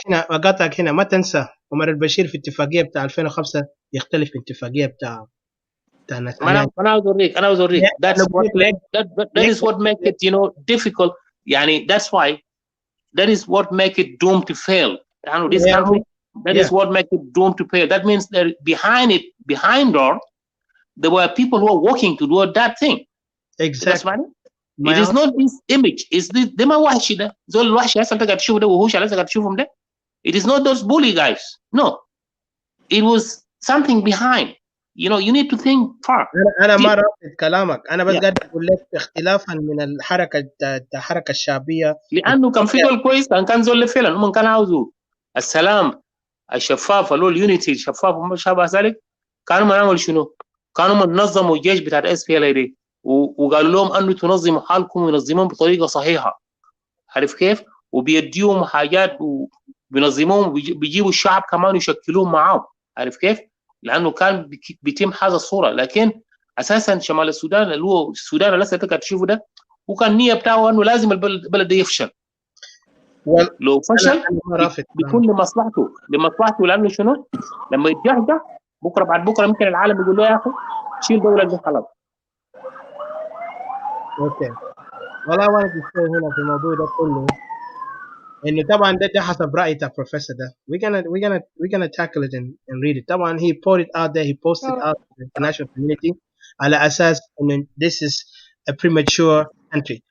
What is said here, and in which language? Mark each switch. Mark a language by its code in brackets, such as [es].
[ar] وقاطعك هنا ما تنسى عمر البشير في اتفاقية بتاع 2005 يختلف من اتفاقية بتاع أنا عاوز أوريك [en] that is what make it, you know, difficult. [ar] يعني [en] that's why that is what make it doomed to fail. This country, that is what make it doomed to fail. That means that behind door, there were people who are working to do that thing. Exactly. It is not this image. It's this. [ar] ده ما وحش ده. زول الوحش هسه أنت قاعد تشوفه ده وهوش هسه قاعد تشوفهم ده. [en] It is not those bully guys. No, it was something behind. You know, you need to think far. [ar] أنا ما رافض كلامك. أنا بس قاعد أقول لك اختلافا من الحركة الشعبية. لأنه كان في دول كويس كان زول فعلا هم كان عاوزوا السلام الشفاف له اليونيتي الشفاف وما شابه ذلك. كانوا ما يعملوا شنو؟ كانوا منظموا الجيش بتاع الاس بي ال دي وقالوا لهم انه تنظموا حالكم وينظموهم بطريقه صحيحه. عارف كيف؟ وبيديهم حاجات وبينظموهم بيجيبوا الشعب كمان يشكلوهم معاهم. عارف كيف؟ لانه كان بيتم هذا الصوره. لكن اساسا شمال السودان اللي هو السودان اللي انت قاعد تشوفه ده وكان النيه بتاعه انه لازم البلد ده يفشل. لو فشل بيكون لمصلحته لانه شنو؟ لما يتجهجه بكره بعد بكره ممكن العالم يقول له يا اخي شيل دوله دي خلاص. اوكي. والله [en] I wanted to say [ar] هنا في الموضوع ده كله انه طبعا ده حسب رايي بتاع البروفيسور ده. [en] we're gonna tackle it and read it. [ar] طبعا [en] he put it out there, he posted out to the international community [ar] على اساس انه [en] this is a premature country.